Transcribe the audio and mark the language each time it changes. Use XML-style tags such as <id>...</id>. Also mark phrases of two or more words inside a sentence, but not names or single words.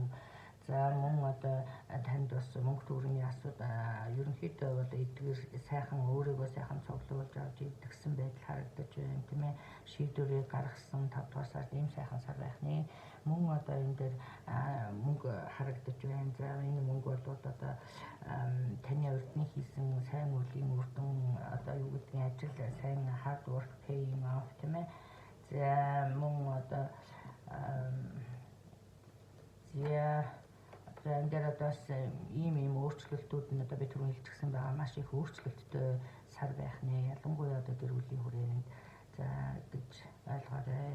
<mn>За мөн одоо танд бас мөнгө төгрөгийн асуудал ерөнхийдөө бол эдгээр сайхан өөрийгөө сайхан цуглуулж авч идэгсэн байдал харагдаж байна тийм ээ. Шийдвэрийг гаргасан 5 дугаар сард ийм сайхан сар байх нэ. Мөн одоо энэ дээр мөнгө харагдаж байна. За энэ мөнгө бол одоо таны урдны хийсэн сайн үеийн үрдэн одоо юу гэдгийг ажил сайн</mn> <en>hard work paying off</en> <mn>тийм ээ. За мөн одоо энэ дээр одоо ийм өөрчлөлтүүд нь одоо би түрүү хэлчихсэн байгаа маш их өөрчлөлттэй сар байх нэ. Ялангуяа одоо гэр бүлийн хүрээнд за гэж ойлгоорой.</mn>